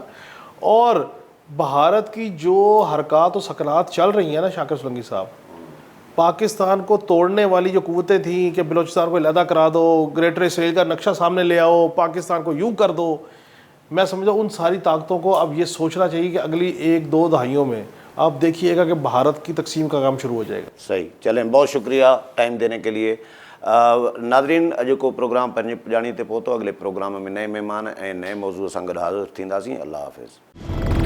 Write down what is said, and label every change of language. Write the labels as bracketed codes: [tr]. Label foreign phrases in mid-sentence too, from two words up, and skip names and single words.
[ur] اور بھارت کی جو حرکات و سکنات چل رہی ہیں نا شاکر سولنگی صاحب, پاکستان کو توڑنے والی جو قوتیں تھیں کہ بلوچستان کو علیحدہ کرا دو, گریٹر اسرائیل کا نقشہ سامنے لے آؤ, پاکستان کو یوں کر دو, میں سمجھتا ہوں ان ساری طاقتوں کو اب یہ سوچنا چاہیے کہ اگلی 1-2 دہائیوں میں آپ دیکھیے گا کہ بھارت کی تقسیم کا کام شروع ہو جائے گا. صحیح, چلیں بہت شکریہ ٹائم دینے کے لیے. [sd] ناظرین اجو کو پروگرام پنج ॼाणी ते पहुतो. अॻिले प्रोग्राम में नए महिमान ऐं नए मौज़ूअ सां गॾु हाज़िर थींदासीं. अल्लाह हाफ़िज़.